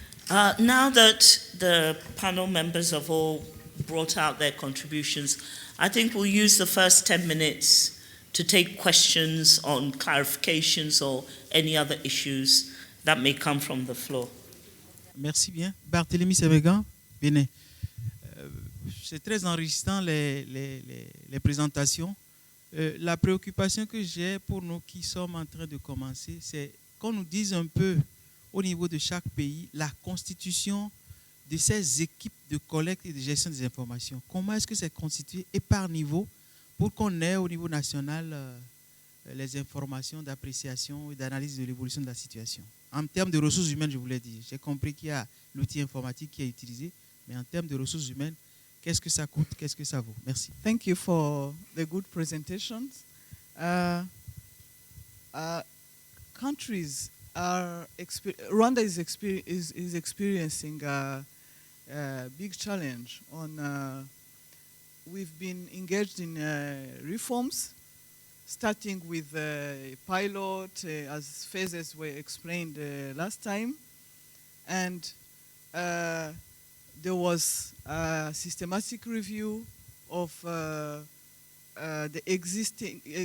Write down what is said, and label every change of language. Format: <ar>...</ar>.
<en>Now that the panel members have all brought out their contributions, I think we'll use the first 10 minutes to take questions on clarifications or any other issues that may come from the floor.</en> <fr>Merci bien. Barthélémy Sévégan, Bénin. C'est très enrichissant les présentations. La préoccupation que j'ai pour nous qui sommes en train de commencer, c'est qu'on nous dise un peu au niveau de chaque pays la constitution de ces équipes de collecte et de gestion des informations. Comment est-ce que c'est constitué et par niveau pour qu'on ait au niveau national les informations d'appréciation et d'analyse de l'évolution de la situation. En termes de ressources humaines, je vous l'ai dit, j'ai compris qu'il y a l'outil informatique qui est utilisé, mais en termes de ressources humaines, qu'est-ce que ça coûte, qu'est-ce que ça vaut? Merci.</fr> <en>Thank you for the good presentations. Countries are Rwanda is experiencing a big challenge on. We've been engaged in reforms, starting with pilot as phases were explained last time, and there was a systematic review of the existing</en>